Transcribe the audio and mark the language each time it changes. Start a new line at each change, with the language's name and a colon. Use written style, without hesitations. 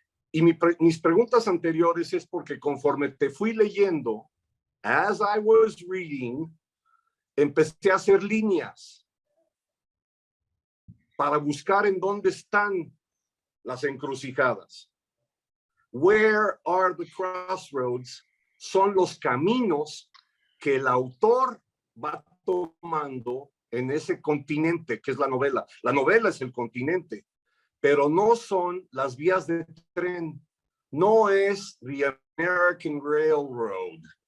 Spanish: Y mis preguntas anteriores es porque conforme te fui leyendo,
English: as I was reading,
Spanish: empecé a hacer líneas para buscar en dónde están las encrucijadas.
English: Where are the crossroads?
Spanish: Son los caminos que el autor va tomando en ese continente que es la novela. La novela es el continente, pero no son las vías de tren. No es The American Railroad.